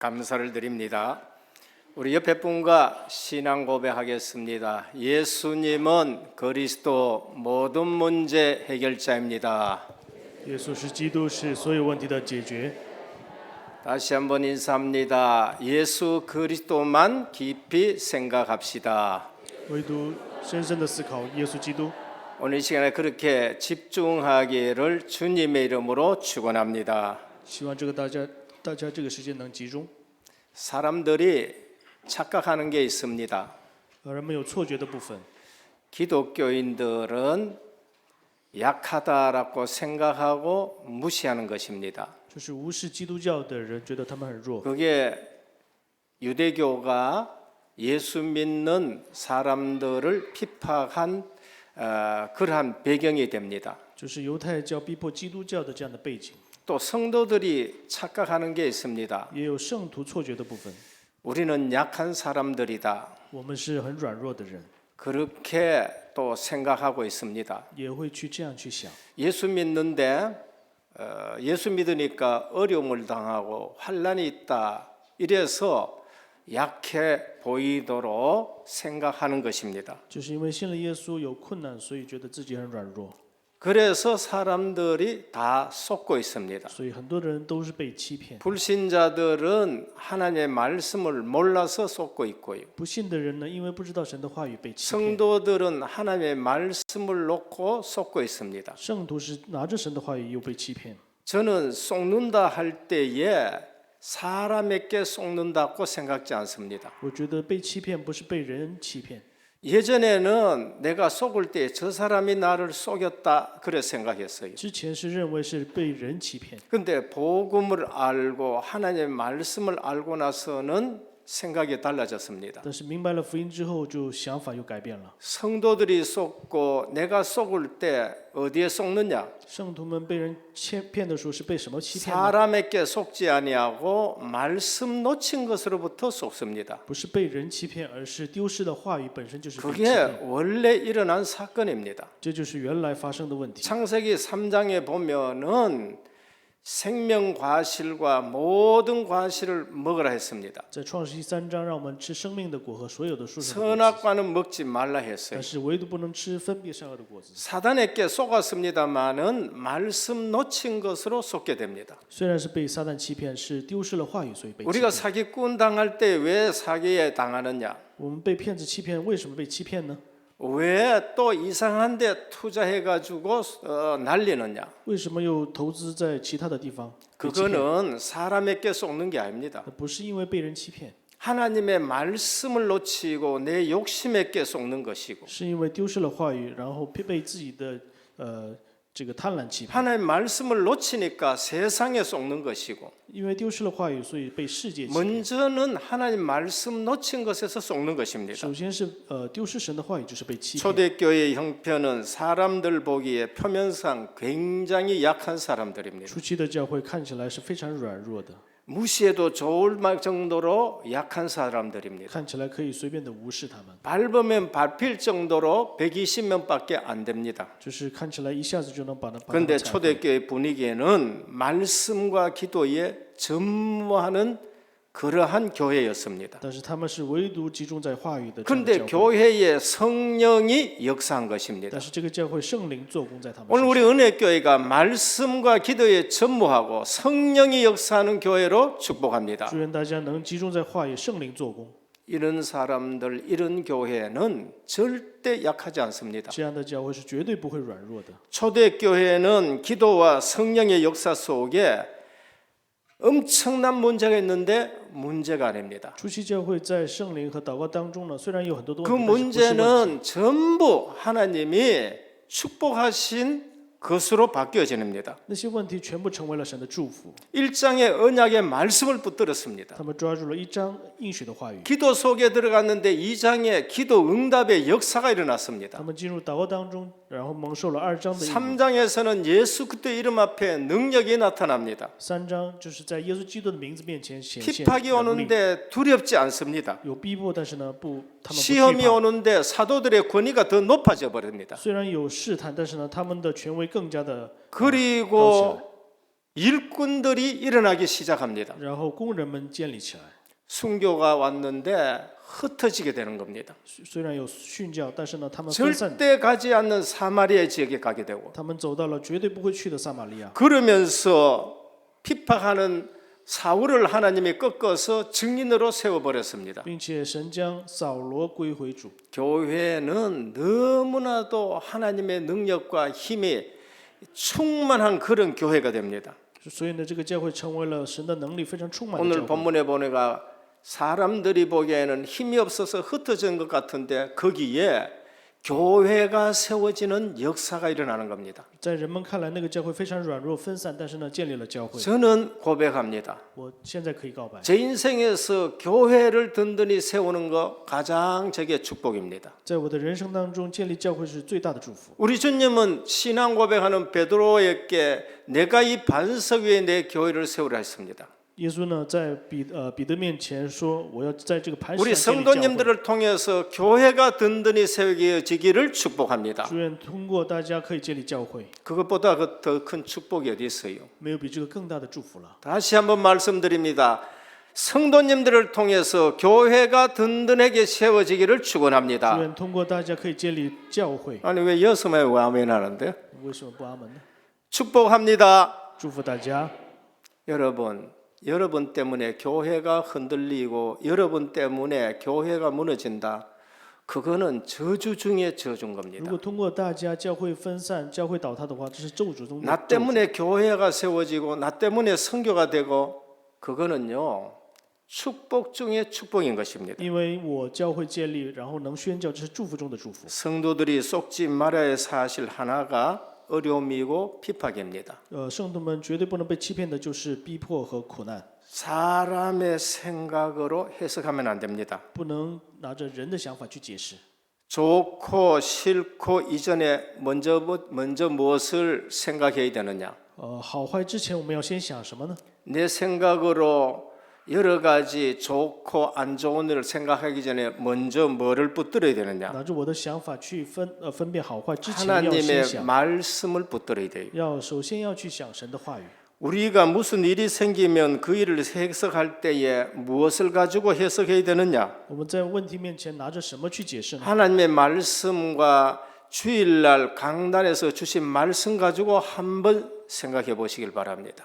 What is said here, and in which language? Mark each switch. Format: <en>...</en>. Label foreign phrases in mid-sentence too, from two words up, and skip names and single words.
<ko>감사를 드립니다. 우리 옆에 분과 신앙 고백하겠습니다. 예수님은 그리스도 모든 문제 해결자입니다.</ko> <zh>耶稣是基督，是所有问题的解决。</zh> <ko>다시 한번 인사합니다. 예수 그리스도만 깊이 생각합시다.</ko> <zh>唯独深深的思考耶稣基督。</zh> <ko>오늘 이 시간에 그렇게 집중하기를 주님의 이름으로 축원합니다.</ko> <zh>希望大家这个时间能集中。</zh> <ko>사람들이 착각하는 게 있습니다.</ko> <zh>人们有错觉的部分，</zh> <ko>기독교인들은 약하다라고 생각하고 무시하는 것입니다.</ko> <zh>就是无视基督教的人觉得他们很弱。</zh> <ko>그게 유대교가 예수 믿는 사람들을 피팍한 그러한 배경이 됩니다.</ko> <zh>就是犹太教逼迫基督教的这样的背景，</zh> <ko>또 성도들이 착각하는 게 있습니다.</ko> <zh>也有圣徒错觉的部分。</zh> <ko>우리는 약한 사람들이다.</ko> <zh>我们是很软弱的人，</zh> <ko>그렇게 또 생각하고 있습니다.</ko> <zh>也会这样去想。</zh> <ko>예수 믿는데 예수 믿으니까 어려움을 당하고 환난이 있다. 이래서 약해 보이도록 생각하는 것입니다.</ko> <zh>就是因为信了耶稣有困难，所以觉得自己很软弱，</zh> <ko>그래서 사람들이 다 속고 있습니다.</ko> <zh>所以很多人都是被欺骗。</zh> <ko>불신자들은 하나님의 말씀을 몰라서 속고 있고요.</ko> <zh>不信的人呢，因为不知道神的话语被欺骗。</zh> <ko>성도들은 하나님의 말씀을 놓고 속고 있습니다.</ko> <zh>圣徒是拿着神的话语又被欺骗。</zh> <ko>저는 속는다 할 때에 사람에게 속는다고 생각지 않습니다.</ko> <zh>我觉得被欺骗不是被人欺骗。</zh> <ko>예전에는 내가 속을 때 저 사람이 나를 속였다 그래 생각했어요.</ko> <zh>之前是认为是被人欺骗，</zh> <ko>근데 복음을 알고 하나님의 말씀을 알고 나서는 생각이 달라졌습니다.</ko> <zh>但是明白了福音之后，就想法又改变了。</zh> <ko>성도들이 속고 내가 속을 때 어디에 속느냐?</ko> <zh>圣徒们被人骗的时候是被什么欺骗呢？</zh> <ko>사람에게 속지 아니하고 말씀 놓친 것으로부터 속습니다.</ko> <zh>不是被人欺骗，而是丢失的话语本身就是被欺</zh> <ko>그게</ko> <zh>骗。</zh> <ko>원래 일어난 사건입니다.</ko> <zh>这就是原来发生的问题。</zh> <ko>창세기 3장에 보면은 생명 과실과 모든 과실을 먹으라 했습니다.</ko> <zh>在创世纪3章，让我们吃生命的果和所有的树上的果子，</zh> <ko>선악과는 먹지 말라 했어요.</ko> <zh>但是唯独不能吃分别善恶的果子。</zh> <ko>사단에게 속았습니다마는 말씀 놓친 것으로 속게 됩니다.</ko> <zh>虽然是被撒旦欺骗，是丢失了话语，所以被欺</zh> <ko>우리가</ko> <zh>骗。</zh> <ko>사기꾼 당할 때 왜 사기에 당하느냐?</ko> <zh>我们被骗子欺骗，为什么被欺骗呢？</zh> <ko>왜 또 이상한 데 투자해가지고 날리느냐?</ko> <zh>为什么又投资在其他的地方被欺骗？</zh> <ko>그거는 사람에게 속는 게 아닙니다.</ko> <zh>不是因为被人欺骗，</zh> <ko>하나님의 말씀을 놓치고 내 욕심에게 속는 것이고</ko> <zh>是因为丢失了话语，然后被自己的这个贪婪欺骗。</zh> <ko>하나님의 말씀을 놓치니까 세상에 속는 것이고</ko> <zh>因为丢失了话语，所以被世界欺骗。</zh> <ko>먼저는 하나님 말씀 놓친 것에서 속는 것입니다.</ko> <zh>首先是丢失神的话语，就是被欺骗。</zh> <ko>초대교회의 형편은 사람들 보기에 표면상 굉장히 약한 사람들입니다.</ko> <zh>初期的教会看起来是非常软弱的，</zh> <ko>무시해도 좋을 정도로 약한 사람들입니다.</ko> <zh>看起来可以随便的无视他们，</zh> <ko>밟으면 밟힐 정도로 120명밖에 안 됩니다.</ko> <zh>就是看起来一下子就能把他们</zh> <ko>그런데</ko> <zh>踩毁。</zh> <ko>초대교회 분위기에는 말씀과 기도에 전무하는 그러한 교회였습니다.</ko> <zh>但是他们是唯独集中在话语的这样的</zh> <ko>그런데</ko> <zh>教会，</zh> <ko>교회에 성령이 역사한 것입니다.</ko> <zh>但是这个教会圣灵做工在他们</zh> <ko>오늘</ko> <zh>身</zh> <ko>우리</ko> <zh>上。</zh> <ko>은혜교회가 말씀과 기도에 전무하고 성령이 역사하는 교회로 축복합니다.</ko> <zh>祝愿大家能集中在话语，圣灵做工。</zh> <ko>이런 사람들, 이런 교회는 절대 약하지 않습니다.</ko> <zh>这样的教会是绝对不会软弱的。</zh> <ko>초대교회는 기도와 성령의 역사 속에 엄청난 문제가 있는데 문제가 아닙니다.</ko> <zh>初期教会在圣灵和祷告当中呢，虽然有很多的</zh> <ko>그</ko> <zh>问题，但是不是问题。</zh> <ko>문제는 전부 하나님이 축복하신 것으로 바뀌어집니다.</ko> <zh>那些问题全部成为了神的祝福。</zh> <ko>일장의 언약의 말씀을 붙들었습니다.</ko> <zh>他们抓住了一章应许的话语，</zh> <ko>기도 속에 들어갔는데 2장의 기도 응답의 역사가 일어났습니다.</ko> <zh>他们进入祷告当中，然后蒙受了2章的应许。</zh> <ko>3장에서는 예수 그리스도의 이름 앞에 능력이 나타납니다.</ko> <zh>3 章就是在耶稣基督的名字面前显现</zh> <ko>핍박이</ko> <zh>能力，</zh> <ko>오는데 두렵지 않습니다.</ko> <zh>有逼迫，但是呢他们不惧</zh> <ko>시험이</ko> <zh>怕。</zh> <ko>오는데 사도들의 권위가 더 높아져 버립니다.</ko> <zh>虽然有试探，但是呢他们的权威更加的</zh> <ko>그리고 일꾼들이 일어나기 시작합니다.</ko> <zh>然后工人们建立起来。</zh> <ko>순교가 왔는데 흩어지게 되는 겁니다.</ko> <zh>虽然有训教，但是呢，他们分散，</zh> <ko>절대 가지 않는 사마리아 지역에 가게 되고</ko> <zh>他们走到了绝对不会去的撒玛利亚。</zh> <ko>그러면서 피팍하는 사울을 하나님이 꺾어서 증인으로 세워버렸습니다.</ko> <zh>并且神将扫罗归回主。</zh> <ko>교회는 너무나도 하나님의 능력과 힘이 충만한 그런 교회가 됩니다.</ko> <zh>所以呢，这个教会成为了神的能力非常充满的</zh> <ko>오늘</ko> <zh>教会。</zh> <ko>본문에 보니까 사람들이 보기에는 힘이 없어서 흩어진 것 같은데 거기에 교회가 세워지는 역사가 일어나는 겁니다.</ko> <zh>在人们看来，那个教会非常软弱分散，但是呢，建立了教会。</zh> <ko>저는 고백합니다.</ko> <zh>我现在可以告白，</zh> <ko>제 인생에서 교회를 든든히 세우는 것 가장 제게 축복입니다.</ko> <zh>在我的人生当中，建立教会是最大的祝福。</zh> <ko>우리 주님은 신앙 고백하는 베드로에게 내가 이 반석 위에 내 교회를 세우라 했습니다.</ko> <zh>耶稣呢，在彼得面前说：“我要在这个磐石</zh> <ko>우리</ko> <zh>上建立教会。</zh> <ko>성도님들을 통해서 교회가 든든히 세워지기를 축복합니다.</ko> <zh>祝愿通过大家可以建立教会，</zh> <ko>그것보다 더 큰 축복이 어디 있어요?</ko> <zh>没有比这个更大的祝福了。</zh> <ko>다시 한번 말씀드립니다. 성도님들을 통해서 교회가 든든하게 세워지기를 축원합니다.</ko> <zh>祝愿通过大家可以建立教会。</zh> <ko>아니 왜 여섯만 왜 아멘 하는데?</ko> <zh>为什么不阿门呢？</zh> <ko>축복합니다.</ko> <zh>祝福大家。</zh> <ko>여러분 때문에 교회가 흔들리고 여러분 때문에 교회가 무너진다. 그거는 저주 중에 저주인</ko> <zh>如</zh> <ko>겁니다.</ko> <zh>果通过大家教会分散、教会倒塌的话，这是咒诅中的</zh> <ko>나</ko> <zh>咒诅。</zh> <ko>때문에 교회가 세워지고 나 때문에 선교가 되고 그거는요 축복 중에 축복인 것입니다.</ko> <zh>因为我教会建立，然后能宣教，这是祝福中的祝福。</zh> <ko>성도들이 속지 말아야 할 사실 하나가 어려움이고 피팍입니다.</ko> <zh>圣徒们绝对不能被欺骗的，就是逼迫和苦难，</zh> <ko>사람의 생각으로 해석하면 안 됩니다.</ko> <zh>不能拿着人的想法去解释。</zh> <ko>좋고 싫고 이전에 먼저 무엇을 생각해야 되느냐?</ko> <zh>好坏之前，我们要先想什么呢？</zh> <ko>내 생각으로 여러 가지 좋고 안 좋은 일을 생각하기 전에 먼저 뭐를 붙들어야 되느냐?</ko> <zh>拿着我的想法去分辨好坏之前，要先</zh> <ko>하나님의</ko> <zh>想，</zh> <ko>말씀을 붙들어야 돼요.</ko> <zh>首先要去想神的话语。</zh> <ko>우리가 무슨 일이 생기면 그 일을 해석할 때에 무엇을 가지고 해석해야 되느냐?</ko> <zh>我们在问题面前拿着什么去解释呢？</zh> <ko>하나님의 말씀과 주일날 강단에서 주신 말씀 가지고 한번 생각해 보시길 바랍니다.</ko>